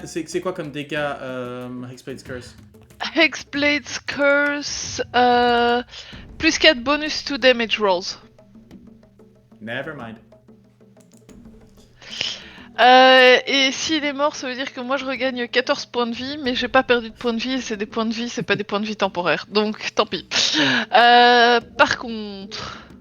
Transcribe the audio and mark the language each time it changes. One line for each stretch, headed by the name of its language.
French: C'est quoi comme dégâts, Hexblade's Curse? Hexblade's Curse.
English: Plus 4 bonus to damage rolls. Never mind.
French: Et s'il est mort, ça veut dire que moi je regagne 14 points de vie, mais j'ai pas perdu de points de vie, et c'est des points de vie, c'est pas des points de vie temporaires. Donc tant pis. Par contre.